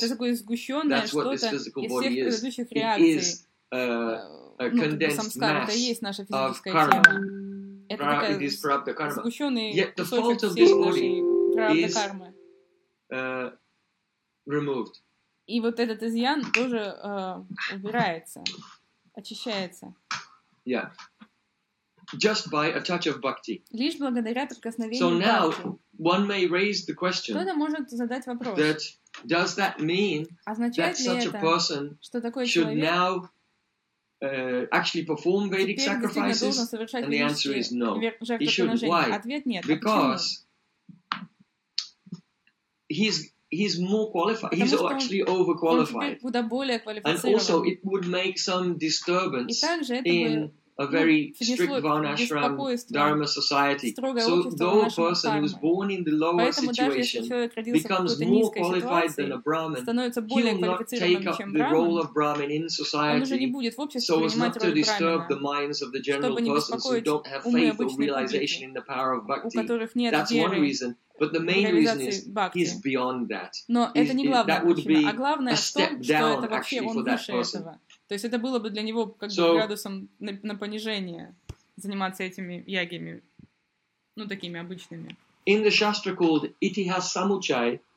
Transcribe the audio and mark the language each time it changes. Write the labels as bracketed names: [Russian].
[English] That's what this physical body is. It is a condensed mass of karma. It is prarabdha karma. Yet the fault of this body is removed. [Russian] И вот этот изъян тоже убирается, очищается. [English] Yeah. Just by a touch of bhakti. [Russian] Лишь благодаря прикосновению. [English] So now one may raise the question. [Russian] Кто-то может задать вопрос. [English] That does that mean that such a person should now actually perform Vedic sacrifices? And the answer is no. He shouldn't. Why? Because he's more qualified. He's actually overqualified. And also it would make some disturbance in a very strict Varnashram Dharma society. So though a person who is born in the lower situation becomes more qualified than a Brahmin, he will not take up the role of Brahmin in society so as not to disturb the minds of the general persons who don't have faith or realization in the power of bhakti. That's one reason. But the main reason is bhakti. He's beyond that. [Russian] Но [English] he's, [Russian] это не главная [English] that would [Russian] причина, [English] be [Russian] а главное в том, что это вообще он выше этого. То есть это было бы для него как бы градусом на понижение заниматься этими ягьями, ну, такими обычными. [English] In the shastra called Itihasamuchai,